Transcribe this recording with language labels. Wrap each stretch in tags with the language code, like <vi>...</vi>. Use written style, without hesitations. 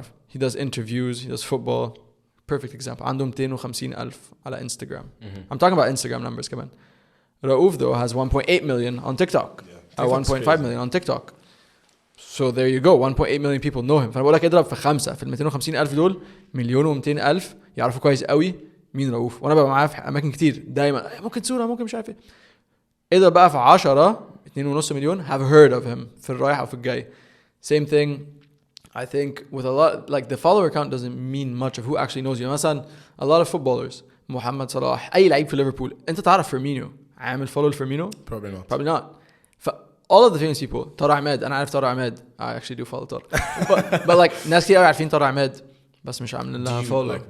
<en>He does interviews, he does football. Perfect example.</en> <ar>عنده 250,000 على Instagram.</ar> <en>I'm talking about Instagram numbers</en> <ar>كمان.</ar> <en>Raouf though has 1.8 million on TikTok. Or 1.5 million on TikTok. So there you go. 1.8 million people know him.</en> <ar>فأنا بقول لك اضرب في 5 في 250,000 دول 1,200,000 يعرفوا كويس قوي مين رؤوف. وأنا ببقى معاه في أماكن كتير دايما ممكن صورة ممكن مش عارف إيه. اضرب بقى في 10 2.5 مليون</ar> <en>have heard of him</en> <ar>في الرايح أو في الجاي.</ar> <en>Same thing. I think with a lot like the follower count doesn't mean much of who actually knows you.</en> <ar>مثلا</ar> <en>a lot of footballers</en> <ar>محمد صلاح أي لعيب في ليفربول أنت تعرف فيرمينيو عامل follow لفيرمينيو؟</ar> <en>Probably not. All of the famous people</en> <ar>طارق عماد أنا عارف طارق عماد</ar> <en>I actually do follow</en> <ar>طارق</ar> <en>but like</en> <ar>ناس كتير عارفين طارق عماد بس مش عاملين لها follow</ar>